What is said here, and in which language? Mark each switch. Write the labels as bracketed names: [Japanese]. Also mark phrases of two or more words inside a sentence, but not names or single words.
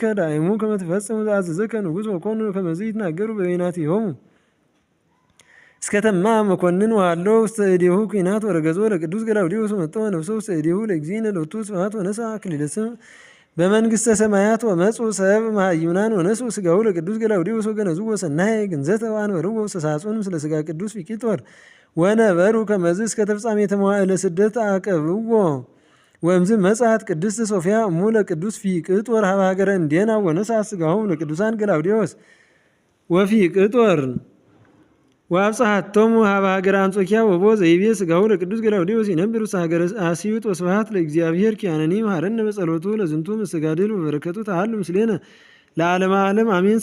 [Geez] ዳእሙ ከመ ትፈጽም ዘአዘዘከ ንጉሥ ወኮኑ ከመዝ ይትናገሩ በበይናቲሆሙ እስከ ተማ መኮንን ወሃሎ ውስተ እዴሁ ኩናት ወረገዞ ለቅዱስ ገላውዴዎስ ወመጠወ ነፍሶ ውስተ እዴሁ ለእግዚእነ ሎቱ ስብሐት ወነሥአ አክሊለ ስም በመንግሥተ ሰማያት ወመፁ ሰብ መሃይምናን ወነሥኡ ሥጋሁ ለቅዱስ ገላውዴዎስ ወገነዝዎ ሰናየ ግንዘተ ወአንበርዎ ውስተ ሳጹን ምስለ ሥጋ ቅዱስ ፊቂጦር ወነበሩ ከመዝ እስከ ተፍጻሜተ መዋዕለ ስደት አቀብዎ ወእምዝ መጽአት ቅድስት ሶፊያ እሙ ለቅዱስ ፊቅጦር ሀበ ሀገረ እንዴናው ወነሥአ ሥጋሁ ለቅዱሳን ገላውዴዎስ ወፊቅጦር ወአብጽሐቶሙ ሀበ ሀገረ አንጾኪያ ወቦ ዘይቤ ሥጋሁ ለቅዱስ ገላውዴዎስ ይነብር ውስተ ሀገረ አስዩጥ ወስብሐት ለእግዚአብሔር ኪያነኒ መሐረነ በጸሎቱ ለዝንቱ መስተጋድል ወበረከቱ ተሃሉ ምስሌነ ለዓለመ ዓለም አሜን።